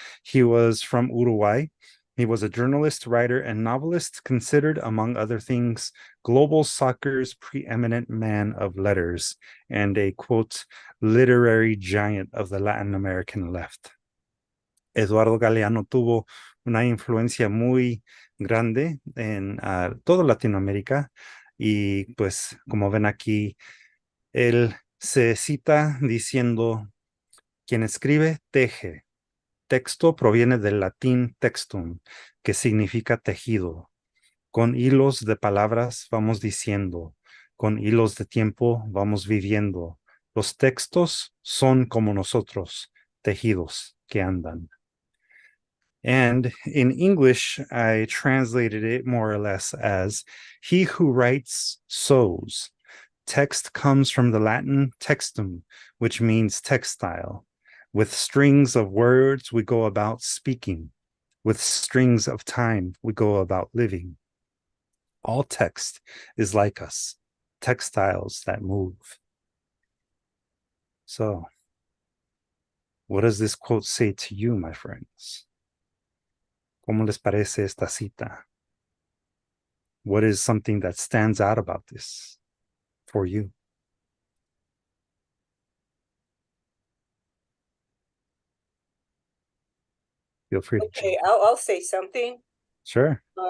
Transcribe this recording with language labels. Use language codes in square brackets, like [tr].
[en] He was from Uruguay. He was a journalist, writer, and novelist, considered, among other things, global soccer's preeminent man of letters and a, quote, literary giant of the Latin American left. [es] Eduardo Galeano tuvo una influencia muy grande en toda Latinoamérica. Y pues, como ven aquí, él se cita diciendo, quien escribe, teje. Texto proviene del latín textum, que significa tejido. Con hilos de palabras vamos diciendo, con hilos de tiempo vamos viviendo. Los textos son como nosotros, tejidos que andan. [en] And in English, I translated it more or less as, he who writes sows. Text comes from the Latin textum, which means textile. With strings of words, we go about speaking. With strings of time, we go about living. All text is like us, textiles that move. So, what does this quote say to you, my friends? [es] ¿Cómo les parece esta cita? [en] What is something that stands out about this for you? Feel free to Okay, jump. I'll say something. Sure.